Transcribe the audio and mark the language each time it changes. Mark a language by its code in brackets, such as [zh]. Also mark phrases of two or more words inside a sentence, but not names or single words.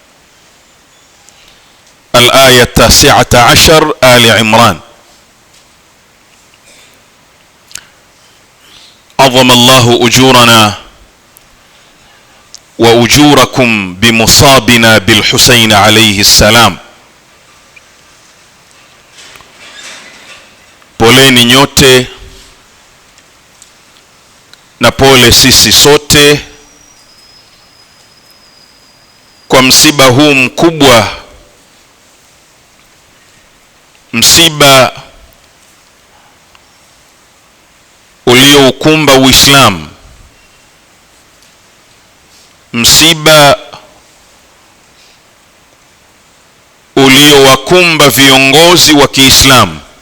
[ar] الآية 19 آل عمران. عظم الله أجورنا وأجوركم بمصابنا بالحسين عليه السلام. [sw] Poleni nyote na pole sisi sote kwa msiba huu mkubwa, msiba ulioukumba Uislamu, msiba uliowakumba viongozi wa Kiislamu,